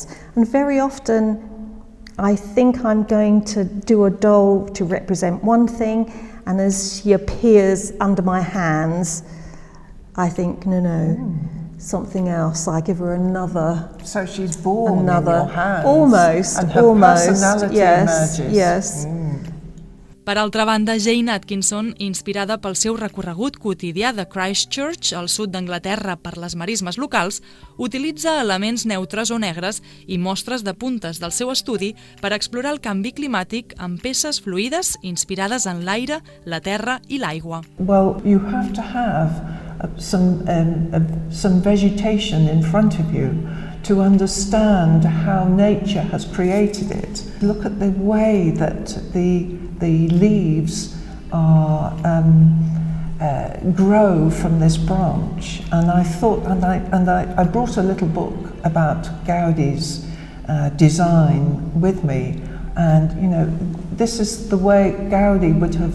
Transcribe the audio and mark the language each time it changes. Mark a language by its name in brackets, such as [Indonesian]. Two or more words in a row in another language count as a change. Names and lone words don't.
[English] And very often I think I'm going to do a doll to represent one thing, and as she appears under my hands, I think, no, something else. I give her another. So she's born in your hands. Almost, and her personality emerges. Yes. [Catalan] Per altra banda, Jane Atkinson, inspirada pel seu recorregut quotidià de Christchurch, al sud d'Anglaterra, per les marismes locals, utilitza elements neutres o negres i mostres de puntes del seu estudi per explorar el canvi climàtic amb peces fluides inspirades en l'aire, la terra i l'aigua. [English] Well, you have to have some vegetation in front of you to understand how nature has created it. Look at the way that the leaves are grow from this branch, and I thought, I brought a little book about Gaudi's design with me, and this is the way Gaudi would have.